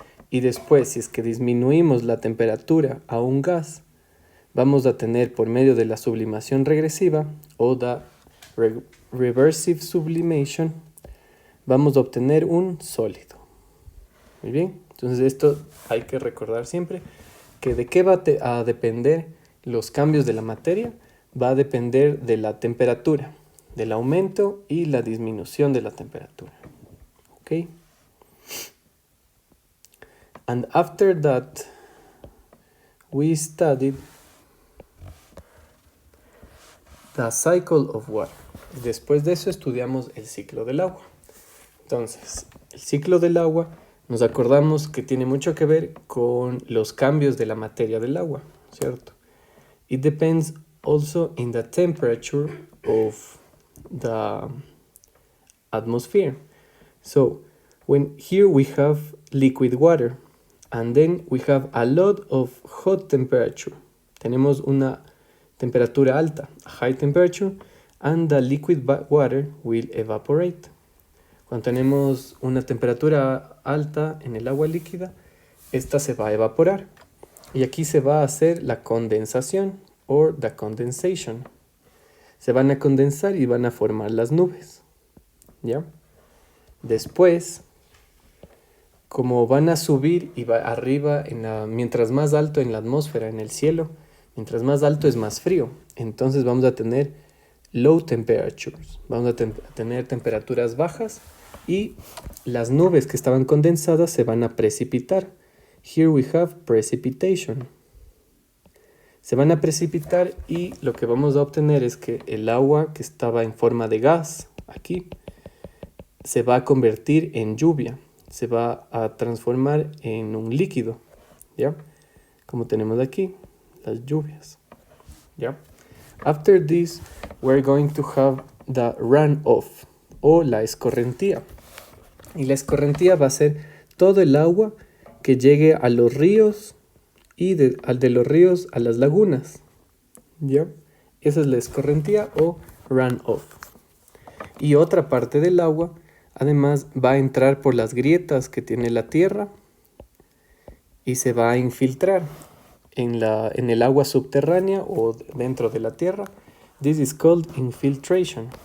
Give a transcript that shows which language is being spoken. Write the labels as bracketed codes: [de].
[es] Y después, si es que disminuimos la temperatura a un gas, vamos a tener por medio de la sublimación regresiva o [en] the reversive sublimation, [es] vamos a obtener un sólido. Muy bien, entonces esto hay que recordar siempre, que de qué va a depender los cambios de la materia, va a depender de la temperatura, del aumento y la disminución de la temperatura. ¿Ok? [en] And after that, we studied the cycle of water. [es] Después de eso estudiamos el ciclo del agua. Entonces, el ciclo del agua nos acordamos que tiene mucho que ver con los cambios de la materia del agua, ¿cierto? [en] It depends also in the temperature of the atmosphere. So, here we have liquid water, and then we have a lot of hot temperature. [es] Tenemos una temperatura alta, [en] a high temperature, and the liquid water will evaporate. [es] Cuando tenemos una temperatura alta en el agua líquida, esta se va a evaporar. Y aquí se va a hacer la condensación, [en] or the condensation. [es] Se van a condensar y van a formar las nubes, ¿ya? Después, como van a subir y va arriba, mientras más alto en la atmósfera, en el cielo, mientras más alto es más frío. Entonces vamos a tener [en] low temperatures, [es] vamos a tener temperaturas bajas y las nubes que estaban condensadas se van a precipitar. [en] Here we have precipitation. [es] Se van a precipitar y lo que vamos a obtener es que el agua que estaba en forma de gas aquí se va a convertir en lluvia, se va a transformar en un líquido, ¿ya? Como tenemos aquí, las lluvias, ¿ya? [en] After this, we're going to have the runoff [es] o la escorrentía. Y la escorrentía va a ser todo el agua que llegue a los ríos y de los ríos a las lagunas, ¿ya? Esa es la escorrentía o runoff. Y otra parte del agua, además, va a entrar por las grietas que tiene la tierra y se va a infiltrar en el agua subterránea o dentro de la tierra. [en] This is called infiltration.